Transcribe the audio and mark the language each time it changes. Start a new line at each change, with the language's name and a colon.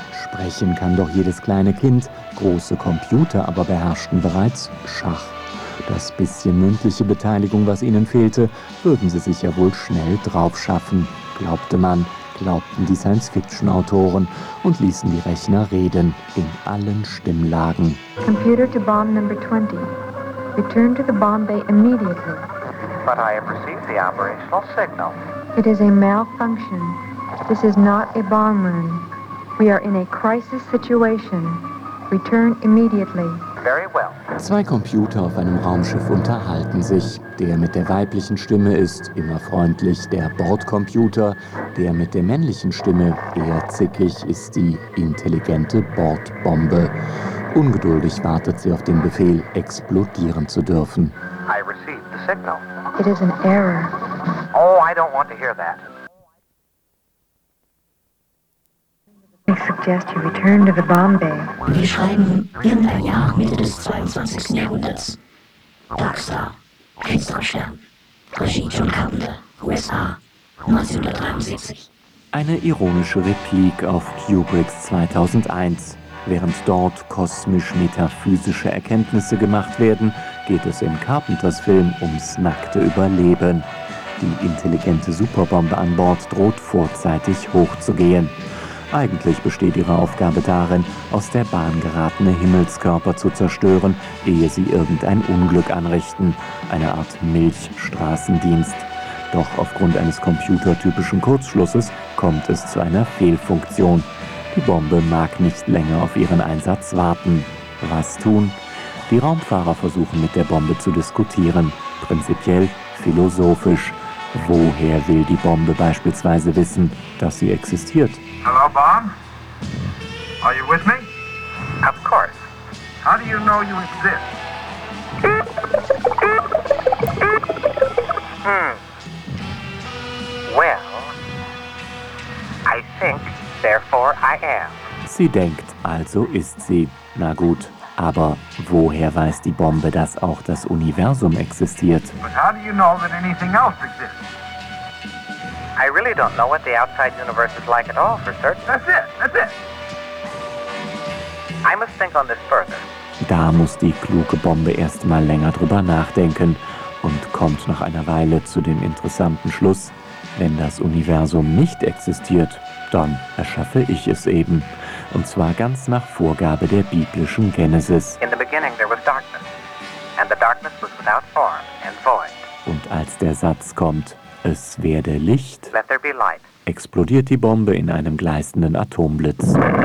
German: Sprechen kann doch jedes kleine Kind, große Computer aber beherrschten bereits Schach. Das bisschen mündliche Beteiligung, was ihnen fehlte, würden sie sich ja wohl schnell drauf schaffen, glaubte man, glaubten die Science-Fiction-Autoren und ließen die Rechner reden, in allen Stimmlagen.
English: Computer to bomb number 20. Return to the bomb bay immediately. But I have received the operational signal. It is a malfunction. This is not a bomb room. We are in a crisis situation. Return immediately. Very well.
German: Zwei Computer auf einem Raumschiff unterhalten sich. Der mit der weiblichen Stimme ist immer freundlich, der Bordcomputer. Der mit der männlichen Stimme eher zickig ist die intelligente Bordbombe. Ungeduldig wartet sie auf den Befehl, explodieren zu dürfen.
English: I received the signal. It is an error. Oh, I don't want to hear that. I suggest you return to the bomb bay.
German: Wir schreiben irgendein Jahr Mitte des 22. Jahrhunderts. Darkstar, finsterer Stern, Regie John Carpenter, USA, 1973. Eine ironische Replik auf Kubricks 2001. Während dort kosmisch-metaphysische Erkenntnisse gemacht werden, geht es in Carpenters Film ums nackte Überleben. Die intelligente Superbombe an Bord droht vorzeitig hochzugehen. Eigentlich besteht ihre Aufgabe darin, aus der Bahn geratene Himmelskörper zu zerstören, ehe sie irgendein Unglück anrichten. Eine Art Milchstraßendienst. Doch aufgrund eines computertypischen Kurzschlusses kommt es zu einer Fehlfunktion. Die Bombe mag nicht länger auf ihren Einsatz warten. Was tun? Die Raumfahrer versuchen mit der Bombe zu diskutieren. Prinzipiell philosophisch. Woher will die Bombe beispielsweise wissen, dass sie existiert?
English: Hello, Bomb? Are you with me? Of course. How do you know you exist? Well, I think, therefore I am.
German: Sie denkt, also ist sie. Na gut, aber woher weiß die Bombe, dass auch das Universum existiert?
English: But how do you know that anything else exists? I really don't know what the outside universe is like at all, for certain. That's it, that's it. I must think on this further.
German: Da muss die kluge Bombe erst mal länger drüber nachdenken und kommt nach einer Weile zu dem interessanten Schluss, wenn das Universum nicht existiert, dann erschaffe ich es eben. Und zwar ganz nach Vorgabe der biblischen Genesis.
English: In the beginning there was darkness, and the darkness was without form and void.
German: Und als der Satz kommt, es werde Licht,
English: let there be light,
German: explodiert die Bombe in einem gleißenden Atomblitz.